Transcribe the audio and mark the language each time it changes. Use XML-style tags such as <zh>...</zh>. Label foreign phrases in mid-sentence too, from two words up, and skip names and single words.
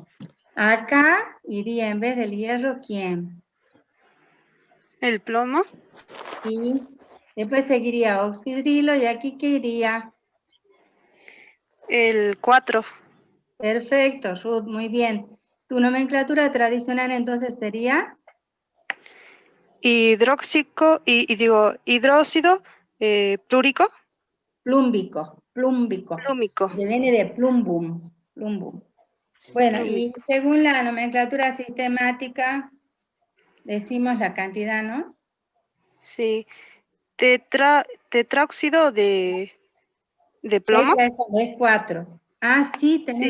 <es>Acá iría en vez del hierro, ¿quién? El plomo. Y después seguiría oxidrilo, y aquí ¿qué iría? El 4. Perfecto, Ruth, muy bien. Tu nomenclatura tradicional entonces sería Hidróxido plúrico. plúmbico. Plúmico. Que viene de plumbum. Bueno, y según la nomenclatura sistemática, decimos la cantidad, ¿no? Sí. Tetráoxido de plomo. Tetra es cuando es 4. Ah, sí, tenés</es>